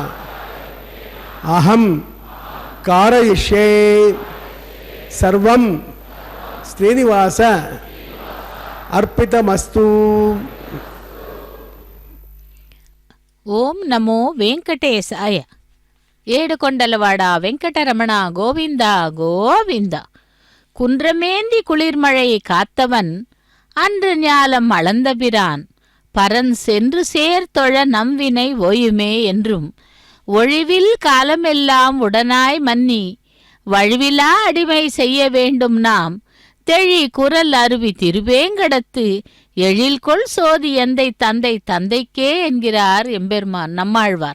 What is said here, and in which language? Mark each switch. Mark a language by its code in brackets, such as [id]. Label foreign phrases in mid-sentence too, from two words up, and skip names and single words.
[sa] अहम कारयिष्ये सर्वं श्रीनिवास अर्पितमस्तु। ఓం నమో వెంకటేశాయ. [te] ఏడుకొండలవాడ వెంకటరమణ గోవింద గోவிந்த. [ta] குன்றமேந்தி குளிர்மழை காத்தவன் அன்று ஞாலம் அளந்தபிரான் பரன் சென்று சேர்த்தொழ நம்வினை ஓயுமே என்றும் ஒழிவில் காலமெல்லாம் உடனாய் மன்னி வழுவிலா அடிமை செய்ய வேண்டும் நாம் தெழி குரல் அருவி திருவேங்கடத்து எழில்கொள் சோதி எந்தை தந்தை தந்தைக்கே என்கிறார் எம்பெருமான் நம்மாழ்வார்.